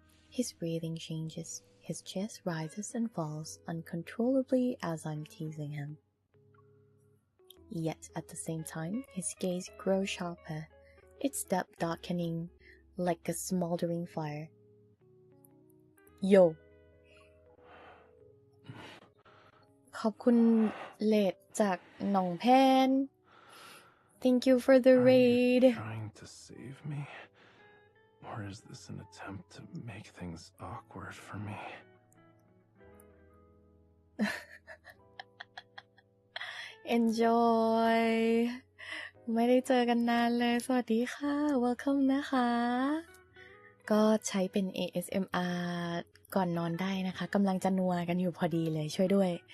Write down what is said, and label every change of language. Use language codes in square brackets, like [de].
[en] His breathing changes. His chest rises and falls uncontrollably as I'm teasing him. Yet at the same time, his gaze grows sharper, its depth darkening like a smoldering fire. Yo! [th] ขอบคุณเลดจากหนองแพน [en] Thank you for the raid. Are you trying to save me? Or is this an attempt to make things awkward for me? [th] Enjoy ไม่ได้เจอกันนานเลยสวัสดีค่ะ Welcome นะคะก็ใช้เป็น ASMR ก่อนนอนได้นะคะกำลังจะนัวกันอยู่พอดีเลยช่วยด้วย